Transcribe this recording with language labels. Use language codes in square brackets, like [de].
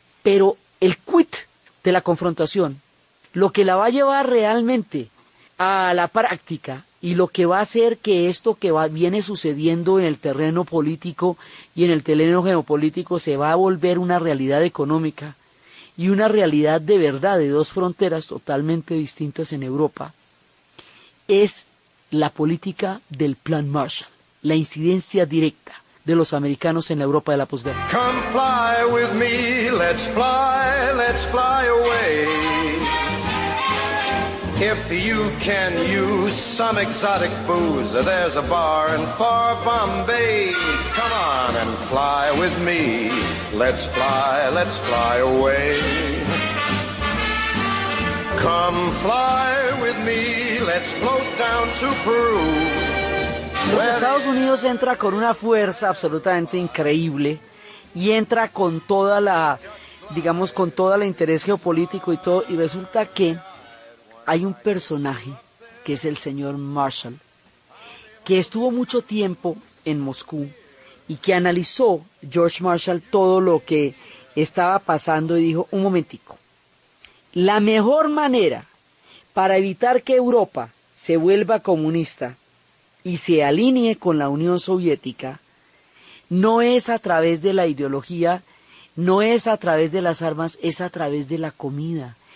[es] Pero el quid de la confrontación, lo que la va a llevar realmente a la práctica y lo que va a hacer que esto que viene sucediendo en el terreno político y en el terreno geopolítico se va a volver una realidad económica y una realidad de verdad de dos fronteras totalmente distintas en Europa, es la política del Plan Marshall, la incidencia directa de los americanos en la Europa de la posguerra. [en] Come fly with me, let's fly away. If you can use some exotic booze, there's a bar in far Bombay. Come on and fly with me, let's fly away. Come fly with me, let's float down to Peru. [es] Los Estados Unidos entra con una fuerza absolutamente increíble y entra con toda la, digamos, con toda la interés geopolítico y todo, y resulta que hay un personaje que es el señor Marshall, que estuvo mucho tiempo en Moscú y que analizó George Marshall todo lo que estaba pasando y dijo, un momentico, la mejor manera para evitar que Europa se vuelva comunista y se alinee con la Unión Soviética, no es a través de la ideología, no es a través de las armas, es a través de la comida.